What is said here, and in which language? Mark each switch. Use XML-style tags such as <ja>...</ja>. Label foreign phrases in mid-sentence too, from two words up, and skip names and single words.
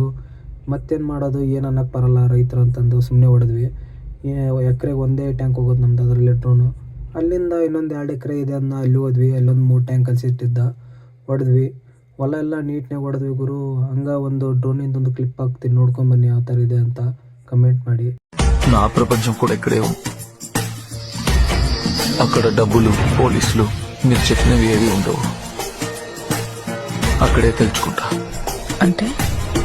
<kn>ಮತ್ತೇನು ಮಾಡೋದು, ಏನು ಅನ್ನೋಕ್ಕೆ ಬರಲ್ಲ ರೈತರು ಅಂತಂದು ಸುಮ್ಮನೆ ಹೊಡೆದ್ವಿ. ಎಕರೆಗೆ ಒಂದೇ ಟ್ಯಾಂಕ್ ಹೋಗೋದು ನಮ್ದು, ಅದರಲ್ಲಿ ಡ್ರೋನು. ಅಲ್ಲಿಂದ ಇನ್ನೊಂದು 2 ಎಕರೆ ಇದೆ ಅದನ್ನ ಅಲ್ಲಿ ಹೋದ್ವಿ. ಅಲ್ಲೊಂದು 3 ಟ್ಯಾಂಕ್ ಕಲಿಸಿಟ್ಟಿದ್ದ, ಹೊಡೆದ್ವಿ. ಹೊಲ ಎಲ್ಲ ನೀಟ್ನಾಗ ಹೊಡೆದ್ವಿ ಗುರು. ಹಂಗೆ ಒಂದು ಡ್ರೋನಿಂದೊಂದು ಕ್ಲಿಪ್ ಹಾಕ್ತೀನಿ, ನೋಡ್ಕೊಂಬನ್ನಿ ಯಾವ ಥರ ಇದೆ ಅಂತ కమెంట్ ಮಾಡಿ.</kn> <te>నా ప్రపంచం కూడా ఇక్కడే ఉంది. అక్కడ డబ్బులు, పోలీసులు, మీరు చెప్పినవి ఏవి ఉండవు. అక్కడే తెలుసుకుంటా. అంటే</te>